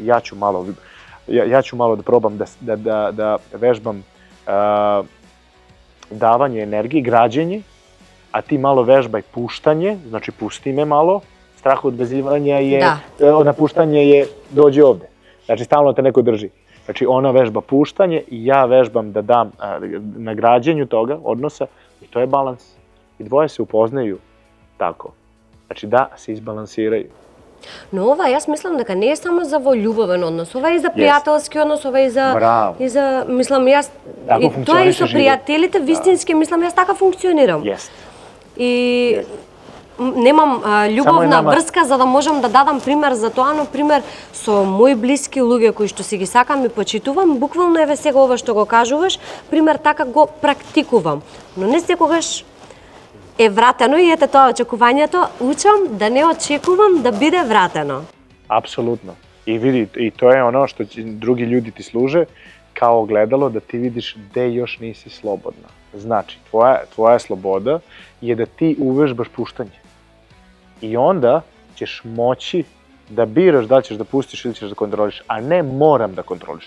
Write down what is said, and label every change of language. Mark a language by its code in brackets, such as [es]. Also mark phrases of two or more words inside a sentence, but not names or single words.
[sr] Ja ću malo da probam da vežbam davanje energije, građenje, a ti malo vežbaj puštanje, znači pusti me malo, strah od vezivanja je, napuštanje je dođi ovde. Znači stalno te neko drži. Znači ona vežba puštanje i ja vežbam da dam na građenju toga odnosa i to je balans. I dvoje se upoznaju tako. Znači da se izbalansiraju. [mk] Но ова, јас мислам дека не е само за во љубовен однос, ова е и за пријателски однос, ова е и за... Браво. И за, мислам, јас... [sr] Тако [mk] и тоа е и со [sr] функционише [mk] пријателите, вистински, мислам, јас така функционирам. [sr] Jest. [mk] И немам љубовна [sr] Само [mk] врска за да можам да дадам пример за тоа, но пример со мои блиски луѓе кои што си ги сакам и почитувам, буквално еве сега ова што го кажуваш, пример така го практикувам. Но не секогаш е вратено и ете тоа очекувањето, учам да не очекувам да биде вратено. [sr] Apsolutno. I vidi, i to je ono što drugi ljudi ti služe kao ogledalo da ti vidiš gde još nisi slobodna. Znači, tvoja sloboda je da ti uvežbaš puštanje. I onda ćeš moći da biraš da li ćeš da pustiš ili ćeš da kontroliš, a ne moram da kontroliš.